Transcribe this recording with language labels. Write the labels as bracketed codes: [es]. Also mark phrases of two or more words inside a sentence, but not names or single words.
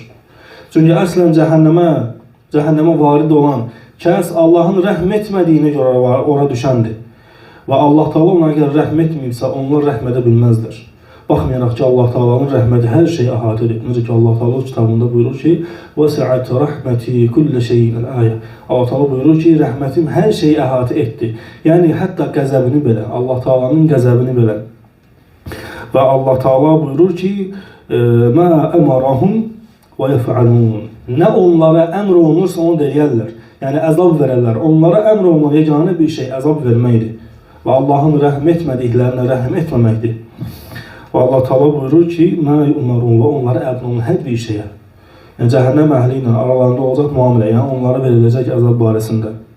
[az] Çünki əslən cəhənnəmə varid olan kəs Allahın rəhm etmədiyinə görə ora düşəndir. Və Allah Teala ona əgər rəhm etməyibsə, onlar rəhm edə bilməzlər. Baxmayaraq ki, Allah Teala'nın rəhməti hər şeyi əhatə edib. Necə ki, Allah Teala kitabında buyurur ki, [ar] وَسَعَتْ رَحْمَتِي كُلَّ شَيْءٍ الْآيَةِ. [az] Allah Teala buyurur ki, rəhmətim hər şeyi əhatə etdi. Yəni, hətta qəzəbini belə, Allah Teala'nın qəzəbini belə. Və Allah Teala buyurur ki, [ar] مَا أَمَرَهُمْ وَيَفْعَلُونَ. [az] Nə onlara əmr olunursa onu deyərlər. Yəni, əzab verərlər. Onlara əmr olunan yeganə bir şey əzab verməkdir. Və Allahın rəhm etmədiklərinə rəhm etməməkdir. Və Allah Teala buyurur ki, [ar] ما يؤمرون [az] və onlara əmr olunan hər bir şeyə. Yəni, cəhənnəm əhli ilə aralarında olacaq müamilə, yəni onlara veriləcək əzab barəsində.